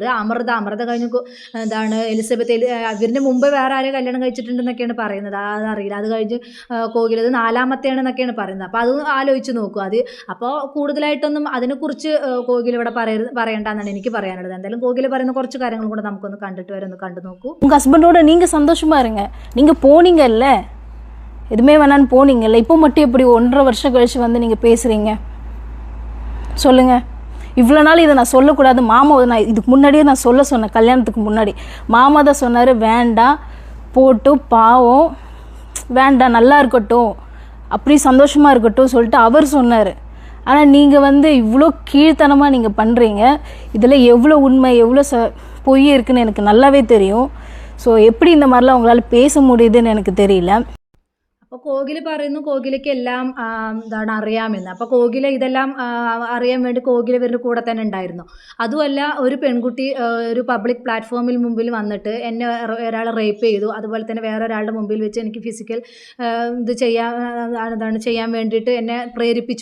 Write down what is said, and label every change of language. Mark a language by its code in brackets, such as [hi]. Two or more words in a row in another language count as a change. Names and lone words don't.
[ml] അമൃത കഴിഞ്ഞ് എലിസബത്ത്, ഇവരിൻ്റെ മുമ്പ് വേറെ ആരെയും കല്യാണം കഴിച്ചിട്ടുണ്ടെന്നൊക്കെയാണ് പറയുന്നത്. അതറിയില്ല. അത് കഴിഞ്ഞ് കോകിലത് 4-മത്തെയാണെന്നൊക്കെയാണ് പറയുന്നത്. അപ്പോൾ അത് ആലോചിച്ച് നോക്കൂ. അപ്പോൾ കൂടുതലായിട്ടൊന്നും അതിനെക്കുറിച്ച് കോകില ഇവിടെ പറയണ്ടെന്നാണ് എനിക്ക് പറയാനുള്ളത്. എന്തായാലും കോകില പറയുന്ന കുറച്ച് കാര്യങ്ങൾ കൂടെ നമുക്കൊന്ന് കണ്ടിട്ട് വരെ ഒന്ന് കണ്ടു നോക്കൂ. [ta] ஹஸ்பண்டோட நீங்கள் சந்தோஷமாக இருங்க. நீங்கள் போனீங்கல்ல, எதுவுமே வேணான்னு போனீங்கல்ல, இப்போ மட்டும் எப்படி 1.5 வருஷம் கழிச்சு வந்து நீங்கள் பேசுகிறீங்க? சொல்லுங்கள். இவ்வளோ நாள் இதை நான் சொல்லக்கூடாது. மாமா நான் இதுக்கு முன்னாடியே நான் சொன்னேன். கல்யாணத்துக்கு முன்னாடி மாமா தான் சொன்னார், வேண்டாம் போட்டு பாவம், வேண்டாம் நல்லா இருக்கட்டும், அப்படி சந்தோஷமாக இருக்கட்டும் சொல்லிட்டு அவர் சொன்னார். ஆனால் நீங்கள் வந்து இவ்வளோ கீழ்த்தனமாக நீங்கள் பண்ணுறீங்க. இதில் எவ்வளோ உண்மை எவ்வளோ பொய் இருக்குன்னு எனக்கு நல்லாவே தெரியும். ஸோ எப்படி இந்த மாதிரிலாம் உங்களால் பேச முடியுதுன்னு எனக்கு தெரியல. [ml] അപ്പോൾ കോകില പറയുന്നു കോകിലയ്ക്ക് എല്ലാം അറിയാമെന്ന്. അപ്പോൾ കോകില ഇതെല്ലാം അറിയാൻ വേണ്ടി കോകില ഇവരുടെ കൂടെ തന്നെ ഉണ്ടായിരുന്നു. അതുമല്ല, ഒരു പെൺകുട്ടി ഒരു പബ്ലിക് പ്ലാറ്റ്ഫോമിൽ മുമ്പിൽ വന്നിട്ട് എന്നെ ഒരാൾ റേപ്പ് ചെയ്തു, അതുപോലെ തന്നെ വേറെ ഒരാളുടെ മുമ്പിൽ വെച്ച് എനിക്ക് ഫിസിക്കൽ ഇത് ചെയ്യാൻ വേണ്ടിയിട്ട് എന്നെ പ്രേരിപ്പിച്ചു.